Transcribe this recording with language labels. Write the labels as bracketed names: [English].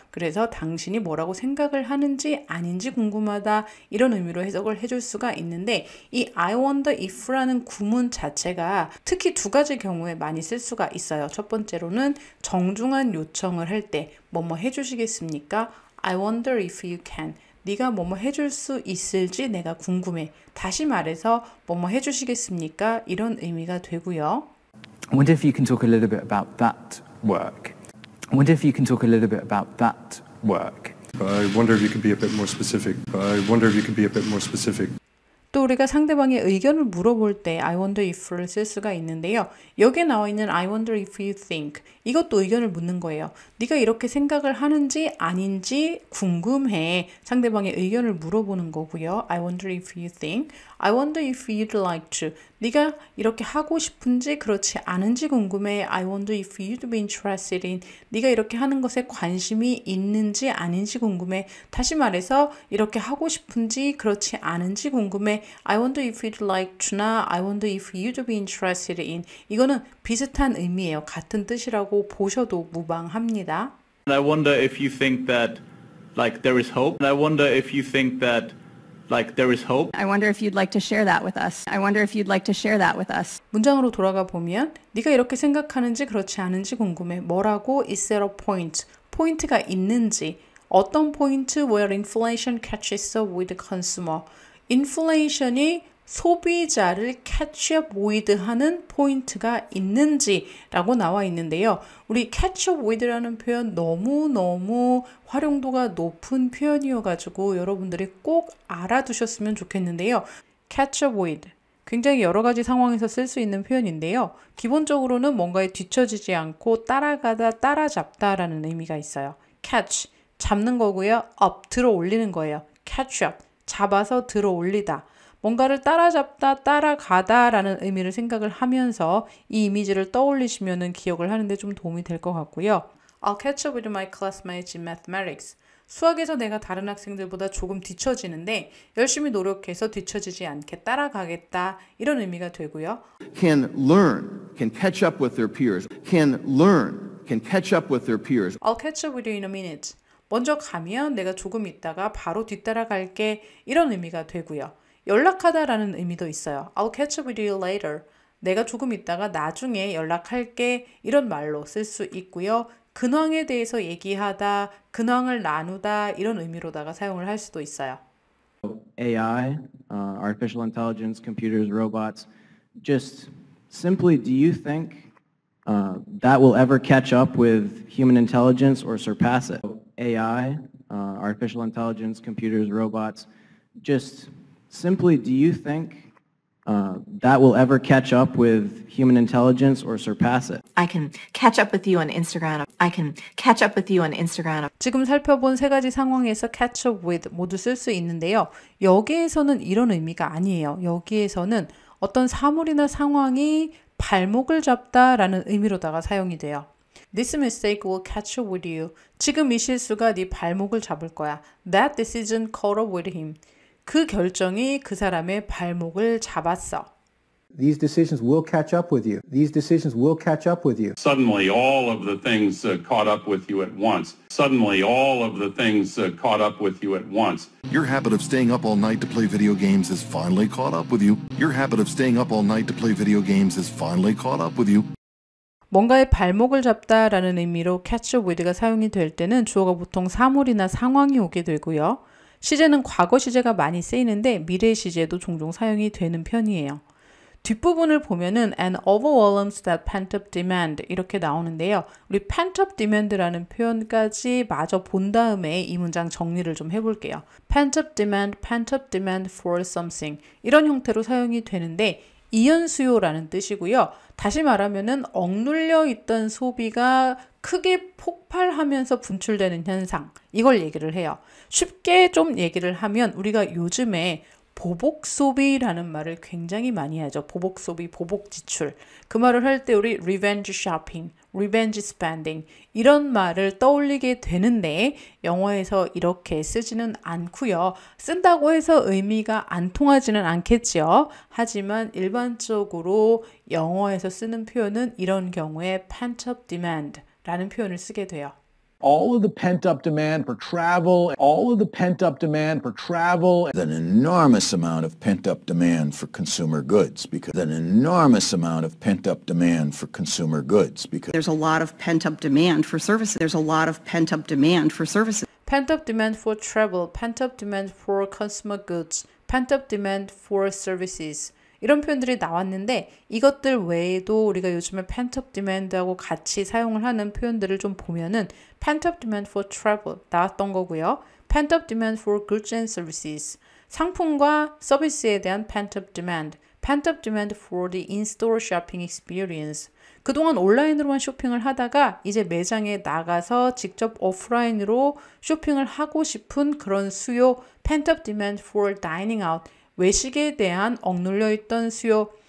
[Korean] 그래서 당신이 뭐라고 생각을 하는지 아닌지 궁금하다 이런 의미로 해석을 해줄 수가 있는데 이 [English] I wonder if [Korean] 라는 구문 자체가 특히 두 가지 경우에 많이 쓸 수가 있어요. 첫 번째로는 정중한 요청을 할 때 뭐뭐 해주시겠습니까? [English] I wonder if you can. [Korean] 네가 뭐뭐 해줄 수 있을지 내가 궁금해. 다시 말해서 뭐뭐 해주시겠습니까? 이런 의미가 되고요. [English] I wonder if you can talk a little bit about that work. I wonder if you can talk a little bit about that work. I wonder if you can be a bit more specific. I wonder if you can be a bit more specific. [Korean] 또 우리가 상대방의 의견을 물어볼 때 [English] I wonder if [Korean] 를 쓸 수가 있는데요. 여기에 나와 있는 [English] I wonder if you think [Korean] 이것도 의견을 묻는 거예요. 네가 이렇게 생각을 하는지 아닌지 궁금해. 상대방의 의견을 물어보는 거고요. [English] I wonder if you think. I wonder if you'd like to. [Korean] 네가 이렇게 하고 싶은지 그렇지 않은지 궁금해. [English] I wonder if you'd be interested in. [Korean] 네가 이렇게 하는 것에 관심이 있는지 아닌지 궁금해. 다시 말해서 이렇게 하고 싶은지 그렇지 않은지 궁금해. [English] I wonder if you'd like to나 I wonder if you'd be interested in. [Korean] 이거는 비슷한 의미예요. 같은 뜻이라고 보셔도 무방합니다. [English] I wonder if you think that like there is hope. I wonder if you think that like there is hope. I wonder if you'd like to share that with us. I wonder if you'd like to share that with us. [Korean] 문장으로 돌아가 보면 네가 이렇게 생각하는지 그렇지 않은지 궁금해. 뭐라고? [English] Is there a point? [Korean] 포인트가 있는지. 어떤 포인트? [English] Where inflation catches up with the consumer. [Korean] 인플레이션이 소비자를 [English] catch up with [Korean] 하는 포인트가 있는지 라고 나와 있는데요. 우리 [English] catch up with [Korean] 라는 표현 너무너무 활용도가 높은 표현이어가지고 여러분들이 꼭 알아두셨으면 좋겠는데요. [English] catch up with [Korean] 굉장히 여러 가지 상황에서 쓸 수 있는 표현인데요. 기본적으로는 뭔가에 뒤처지지 않고 따라가다 따라잡다 라는 의미가 있어요. catch 잡는 거고요. up 들어 올리는 거예요. [English] catch up [Korean] 잡아서 들어 올리다. 뭔가를 따라잡다, 따라가다 라는 의미를 생각을 하면서 이 이미지를 떠올리시면 기억을 하는데 좀 도움이 될 것 같고요. [English] I'll catch up with my classmates in mathematics. [Korean] 수학에서 내가 다른 학생들보다 조금 뒤처지는데 열심히 노력해서 뒤처지지 않게 따라가겠다 이런 의미가 되고요. [English] Can learn, can catch up with their peers. Can learn, can catch up with their peers. I'll catch up with you in a minute. [Korean] 먼저 가면 내가 조금 있다가 바로 뒤따라갈게 이런 의미가 되고요. 연락하다라는 의미도 있어요. I'll catch up with you later. 내가 조금 있다가 나중에 연락할게 이런 말로 쓸 수 있고요. 근황에 대해서 얘기하다, 근황을 나누다 이런 의미로다가 사용을 할 수도 있어요. [English] AI, artificial intelligence, computers, robots, just simply do you think that will ever catch up with human intelligence or surpass it? AI, artificial intelligence, computers, robots, just simply do you think that will ever catch up with human intelligence or surpass it. I can catch up with you on Instagram. I can catch up with you on Instagram. [Korean] 지금 살펴본 세 가지 상황에서 [English] catch up with [Korean] 모두 쓸 수 있는데요. 여기에서는 이런 의미가 아니에요. 여기에서는 어떤 사물이나 상황이 발목을 잡다라는 의미로다가 사용이 돼요. [English] This mistake will catch up with you. [Korean] 지금 이 실수가 네 발목을 잡을 거야. [English] That decision caught up with him. [Korean] 그 결정이 그 사람의 발목을 잡았어. [English] These decisions will catch up with you. These decisions will catch up with you. Suddenly, all of the things caught up with you at once. Suddenly, all of the things caught up with you at once. Your habit of staying up all night to play video games has finally caught up with you. Your habit of staying up all night to play video games has finally caught up with you. [Korean] 뭔가의 발목을 잡다라는 의미로 [English] catch up with [Korean] 가 사용이 될 때는 주어가 보통 사물이나 상황이 오게 되고요. 시제는 과거 시제가 많이 쓰이는데 미래 시제도 종종 사용이 되는 편이에요. 뒷부분을 보면은 [English] an overwhelms that pent-up demand [Korean] 이렇게 나오는데요. 우리 [English] pent-up demand [Korean] 라는 표현까지 마저 본 다음에 이 문장 정리를 좀 해볼게요. [English] pent-up demand for something [Korean] 이런 형태로 사용이 되는데 이연수요라는 뜻이고요. 다시 말하면은 억눌려 있던 소비가 크게 폭발하면서 분출되는 현상 이걸 얘기를 해요. 쉽게 좀 얘기를 하면 우리가 요즘에 보복 소비라는 말을 굉장히 많이 하죠. 보복 소비, 보복 지출. 그 말을 할 때 우리 [English] revenge shopping, revenge spending [Korean] 이런 말을 떠올리게 되는데 영어에서 이렇게 쓰지는 않고요. 쓴다고 해서 의미가 안 통하지는 않겠죠. 하지만 일반적으로 영어에서 쓰는 표현은 이런 경우에 [English] pent-up demand [Korean] 라는 표현을 쓰게 돼요. [English] All of the pent-up demand for travel, all of the pent-up demand for travel. An enormous amount of pent-up demand for consumer goods because an enormous amount of pent-up demand for consumer goods because there's a lot of pent-up demand for services. There's a lot of pent-up demand for services. Pent-up demand for travel, pent-up demand for consumer goods, pent-up demand for services. [Korean] 이런 표현들이 나왔는데 이것들 외에도 우리가 요즘에 [English] pent-up demand [Korean] 하고 같이 사용을 하는 표현들을 좀 보면은 [English] pent-up demand for travel [Korean] 나왔던 거고요. [English] pent-up demand for goods and services [Korean] 상품과 서비스에 대한 [English] pent-up demand for the in-store shopping experience [Korean] 그동안 온라인으로만 쇼핑을 하다가 이제 매장에 나가서 직접 오프라인으로 쇼핑을 하고 싶은 그런 수요 [English] pent-up demand for dining out [Korean] 외식에 대한 억눌려 있던 수요.